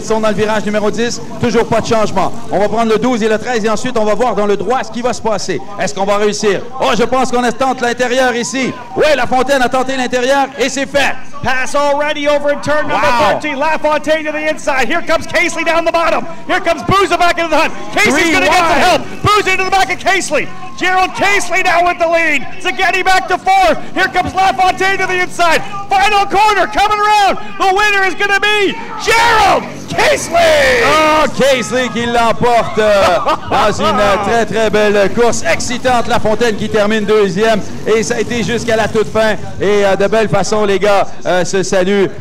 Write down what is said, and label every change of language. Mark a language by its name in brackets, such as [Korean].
[French] Ils sont dans le virage numéro 10. Toujours pas de changement. On va prendre le 12 et le 13 et ensuite on va voir dans le droit ce qui va se passer. Est-ce qu'on va réussir? Oh, je pense qu'on tente l'intérieur ici. Oui, LaFontaine a tenté l'intérieur et c'est fait. [English] Pass already over in turn number 13. LaFontaine to the inside. Here comes Casely down the bottom. Here comes Buza back into the hunt. Casey's going to get the help. Buza into the back of Casely. Gerald Casely now with the lead. Szigeti back to 4th. Here comes LaFontaine to the inside. Final corner coming around. The winner is going to be Gerald Casely! [French] Oh, Casely qui l'emporte dans une très belle course excitante. La Fontaine qui termine deuxième et ça a été jusqu'à la toute fin et de belle façon les gars se saluent.